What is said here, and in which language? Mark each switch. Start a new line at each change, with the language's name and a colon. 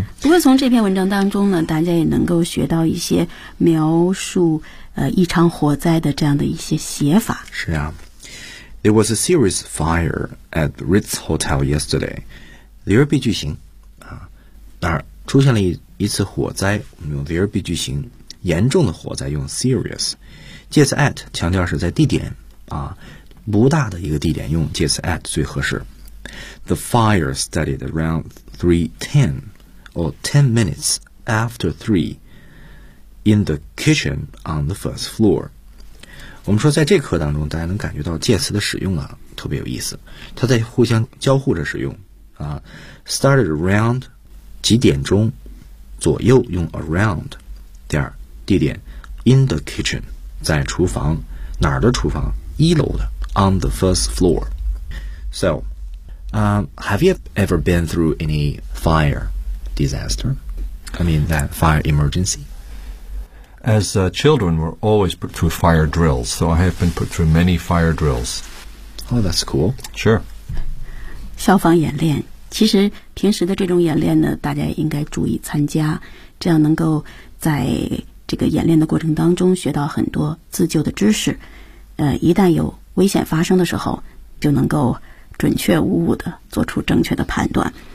Chinese: 不过从这篇文章当中呢，大家也能够学到一些描述一场火灾的这样的一些写法。是啊。
English: There was a serious fire at Ritz Hotel yesterday.
Chinese: There 必句型啊，那儿出现了一次火灾，我们用 there 必句型，严重的火灾用 serious， 介词 at 强调是在地点啊，不大的一个地点用介词 at 最合适。
English: The fire started around 3:10 or 10 minutes after 3 in the kitchen on the first floor.
Chinese: 我们说在这课当中大家能感觉到介词的使用啊特别有意思，它在互相交互着使用啊。 started around 几点钟左右用 around， 第二地点
English: in the kitchen
Chinese: 在厨房，哪儿的厨房？一楼的
English: on the first floor。 So、have you ever been through any fire disaster? I mean that fire emergency As children, we're always put through fire drills, so I have been put through many fire drills. Oh, that's cool. Sure.
Chinese: 消防演练，其实平时的这种演练呢，大家应该注意参加，这样能够在这个演练的过程当中学到很多自救的知识。一旦有危险发生的时候，就能够准确无误地做出正确的判断。